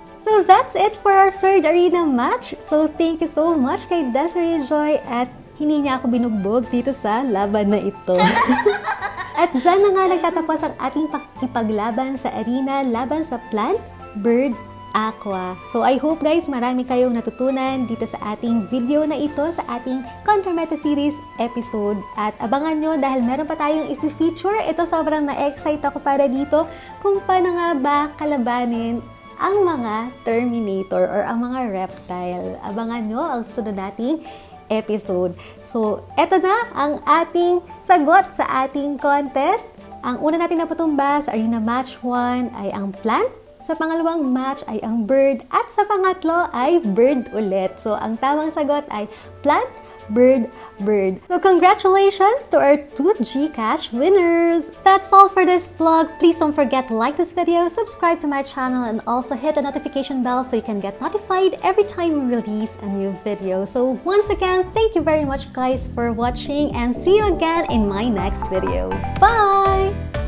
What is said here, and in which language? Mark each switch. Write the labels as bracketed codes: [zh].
[en] So that's it for our third arena match. So thank you so much [tl] kay Desiree Joy at hindi niya ako binugbog dito sa laban na ito. At dyan na nga nagtatapos ang ating pakikipaglaban sa arena laban sa plant, bird, aqua. [en] So I hope guys [tl] marami kayong natutunan dito sa ating video na ito sa ating Contra Meta Series episode. At abangan nyo dahil meron pa tayong i-feature. Ito sobrang na-excite ako para dito kung paano nga ba kalabanin ang mga Terminator or ang mga reptile. Abangan nyo ang susunod nating episode. So eto na ang ating sagot sa ating contest. Ang una nating napatumba sa Arena Match 1 ay ang plant. Sa pangalawang match ay ang bird at sa pangatlo ay bird ulit. So, ang tamang sagot ay plant, bird, bird. [en] So, congratulations to our 2 GCash winners! That's all for this vlog. Please don't forget to like this video, subscribe to my channel, and also hit the notification bell so you can get notified every time we release a new video. So, once again, thank you very much guys for watching and see you again in my next video. Bye!